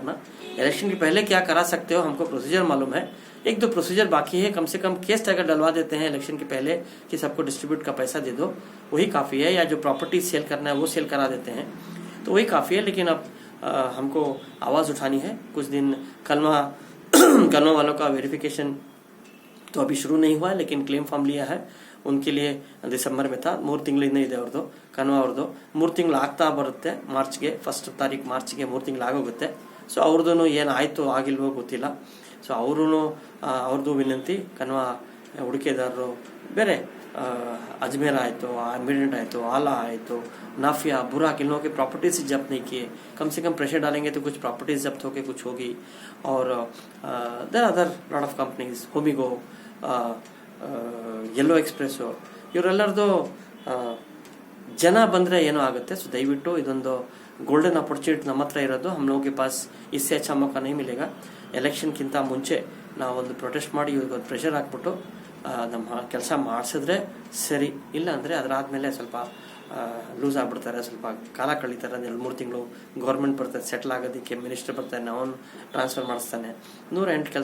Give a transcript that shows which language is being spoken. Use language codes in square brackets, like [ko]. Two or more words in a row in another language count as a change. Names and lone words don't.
[hi] इलेक्शन के पहले क्या करा सकते हो हमको प्रोसीजर मालूम है, एक दो प्रोसीजर बाकी है, कम से कम केस अगर डलवा देते हैं इलेक्शन के पहले कि सबको डिस्ट्रीब्यूट का पैसा दे दो, वही काफ़ी है, या जो [en] property sell [hi] करना है वो सेल करा देते हैं तो वही काफ़ी है। लेकिन अब हमको आवाज़ उठानी है। कुछ दिन कलमा वालों का वेरिफिकेशन तो अभी शुरू नहीं हुआ है, लेकिन [en] claim form [hi] लिया है उनके लिए दिसंबर में था। [kn] 3 ತಿಂಗಳಿಂದ ಇದೆ ಅವ್ರದ್ದು ಕನ್ವಾ ಅವ್ರದ್ದು 3 ತಿಂಗಳು ಆಗ್ತಾ ಬರುತ್ತೆ, ಮಾರ್ಚ್ಗೆ 1 ತಾರೀಕು ಮಾರ್ಚ್ಗೆ 3 ತಿಂಗಳು ಆಗೋಗುತ್ತೆ. ಸೊ ಅವ್ರದ್ದು ಏನಾಯಿತು ಆಗಿಲ್ವೋ ಗೊತ್ತಿಲ್ಲ. ಸೊ ಅವ್ರದ್ದು ವಿನಂತಿ ಕನ್ವಾ ಹೂಡಿಕೆದಾರರು ಬೇರೆ [hi] अजमेर आए तो एमिरेंट आए तो आला आए तो नाफिया बुराक, इन लोगों के प्रॉपर्टीज जब्त नहीं किए, कम से कम प्रेशर डालेंगे तो कुछ प्रॉपर्टीज जब्त होके कुछ होगी. [en] और there other lot of companies, होमिगो, येलो एक्सप्रेसो, [kn] ಇವರೆಲ್ಲರದು ಜನ ಬಂದರೆ ಏನೋ ಆಗುತ್ತೆ. ಸೊ ದಯವಿಟ್ಟು ಇದೊಂದು [en] golden opportunity [kn] ನಮ್ಮ ಹತ್ರ ಇರೋದು. [hi] हम लोगों के पास इससे अच्छा मौका नहीं मिलेगा. [kn] ಎಲೆಕ್ಷನ್ಗಿಂತ ಮುಂಚೆ ನಾವೊಂದು ಪ್ರೊಟೆಸ್ಟ್ ಮಾಡಿ ಇವ್ರಿಗೊಂದು ಪ್ರೆಷರ್ ಹಾಕ್ಬಿಟ್ಟು ನಮ್ಮ ಕೆಲಸ ಮಾಡಿಸಿದ್ರೆ ಸರಿ, ಇಲ್ಲ ಅಂದರೆ ಅದರಾದ್ಮೇಲೆ ಸ್ವಲ್ಪ ಲೂಸ್ ಆಗ್ಬಿಡ್ತಾರೆ, ಸ್ವಲ್ಪ ಕಾಲ ಕಳೀತಾರೆ. 2-3 ತಿಂಗಳು ಗೌರ್ಮೆಂಟ್ ಬರ್ತದೆ ಸೆಟ್ಲ್ ಆಗೋದಕ್ಕೆ, ಮಿನಿಸ್ಟರ್ ಬರ್ತಾನೆ, ಅವನು ಟ್ರಾನ್ಸ್ಫರ್ ಮಾಡಿಸ್ತಾನೆ, 108 ಕೆಲಸ.